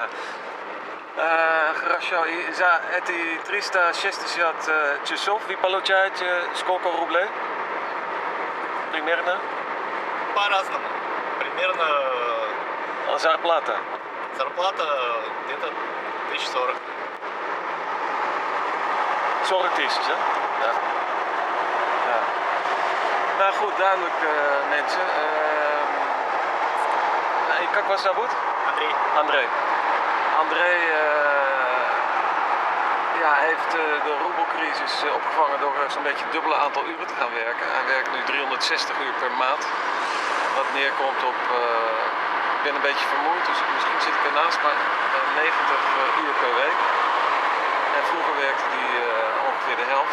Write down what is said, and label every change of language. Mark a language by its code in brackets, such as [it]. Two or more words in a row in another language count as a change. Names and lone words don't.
[ru] Хорошо, и за эти 360 часов вы получаете сколько рублей? Примерно? По-разному. Примерно... Зарплата? Зарплата где-то 1040. 40 тысяч, да? Да. [nl] Nou goed, duidelijk mensen. [ru] Как вас зовут? Андрей. Андрей. [nl] Андрей, heeft de roebelcrisis opgevangen door zo'n beetje het dubbele aantal uren te gaan werken. Hij werkt nu 360 uur per maand. Wat neerkomt op, ik ben een beetje vermoeid, dus misschien zit ik ernaast, maar 90 uur per week. En vroeger werkte hij ongeveer de helft.